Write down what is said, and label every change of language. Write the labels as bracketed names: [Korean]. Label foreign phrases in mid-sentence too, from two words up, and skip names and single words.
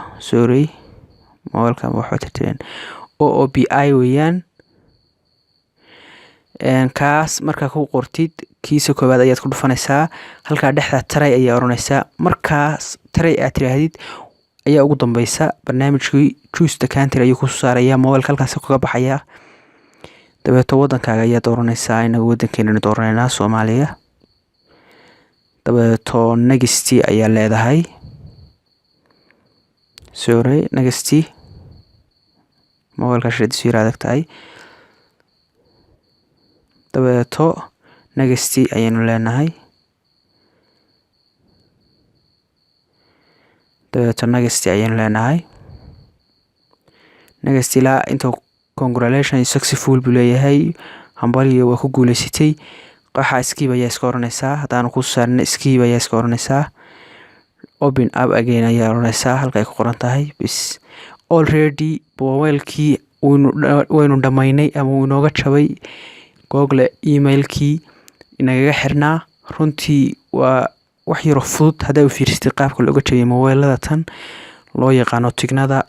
[Somali] sorry, mobilka waxba tirtireen. OOPI weeyaan. kaas markaa ku qortid kiisa koowaad ayaad ku dhufanaysaa. halkaa dhexda try ayaa oranaysaa. markaas try aad tiraahdid ayaa ugu dambeysa barnaamijkii [English] choose the country [Somali] ayuu ku soo saarayaa. mobilka halkaas kaga baxaya. dabeeto wadankaaga ayaad dooranaysaa. inaga wadankeena dooranaynaa Soomaaliya. dabeeto next ayaa leedahay. sorry, next. mobilka shadiisu yara adag tahay. dabeeto next ayaynu leenahay. dabeeto next ayaynu leenahay. next ilaa inta [English] congratulations successful [Somali] buu leeyahay. hambaliyo waa ku guuleysatay. waxa skip ayaa iska oranaysaa. haddaanu ku saarno skip ayaa iska oranaysaa. [English] open up again [Somali] ayaa oranaysaa halka ay ku qoran tahay. bis already mobilkii waynu dhamaynay ama uu inooga jabay. google emailkii inagaga xirnaa. runtii waa wax yaro fudud haddaa u fiirsatay qaabka looga jabiyay mobilada tan loo yaqaano tignada.